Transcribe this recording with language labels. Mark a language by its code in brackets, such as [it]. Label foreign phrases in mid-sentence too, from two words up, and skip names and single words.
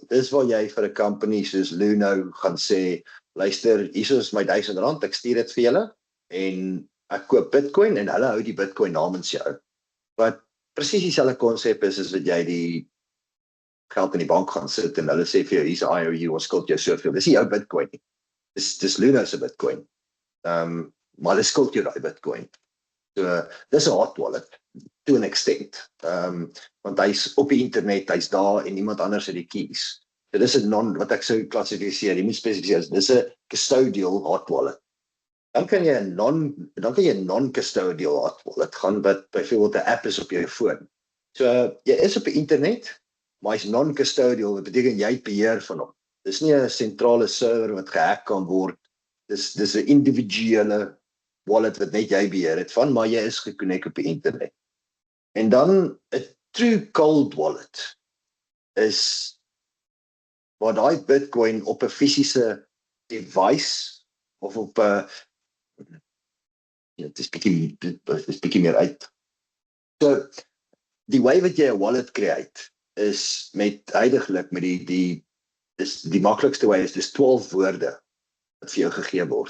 [af] Dis waar jy vir 'n company soos Luno gaan sê, luister, hier is my R1000, ek stuur dit vir julle en ek koop Bitcoin en hulle hou die Bitcoin namens jou. Wat presies dieselfde konsep is as wat jy die geld in die bank gaan sit en hulle sê vir jou, hier's 'n IOU, ons skuld jou soveel. Dis nie jou Bitcoin nie. Dis Luno se Bitcoin. Maar hulle skuld jou daai Bitcoin. So dis 'n hot wallet [en] to an extent. [af] Want hy's op die internet, hy's daar en iemand anders het die keys. So dis 'n wat ek sou klassifiseer, jy moet spesifiseer, dis 'n [en] custodial hot wallet. [af] Dan kan jy 'n [en] non-custodial hot wallet [af] gaan wat byvoorbeeld 'n app is op jou foon. So jy is op die internet, maar hy's non-custodial, wat beteken jy het beheer van hom. Dis nie 'n sentrale server wat gehack kan word. Dis 'n individuele wallet wat net jy beheer het van, maar jy is gekonnekt op die internet. En dan 'n [en] true cold wallet [af] is waar daai Bitcoin op 'n fisiese device of op 'n dit is bietjie meer uit. So die way wat jy 'n wallet create is met huidiglik met die maklikste way is dis 12 woorde wat vir jou gegee word.